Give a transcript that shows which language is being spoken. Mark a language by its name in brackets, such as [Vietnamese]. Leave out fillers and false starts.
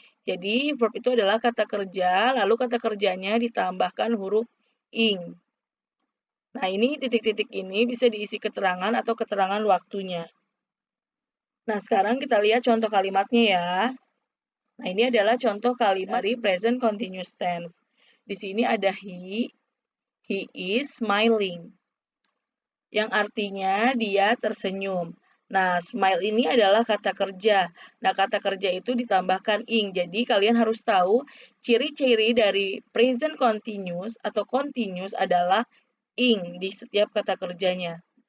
[Indonesian] Jadi verb itu adalah kata kerja, lalu kata kerjanya ditambahkan huruf ing. Nah, ini titik-titik ini bisa diisi keterangan atau keterangan waktunya. Nah, sekarang kita lihat contoh kalimatnya ya. Nah, ini adalah contoh kalimat dari present continuous tense. Di sini ada [English] he is smiling. [Indonesian] Yang artinya dia tersenyum. Nah, smile ini adalah kata kerja. Nah, kata kerja itu ditambahkan ing. Jadi, kalian harus tahu ciri-ciri dari present continuous atau continuous adalah ing di setiap kata kerjanya.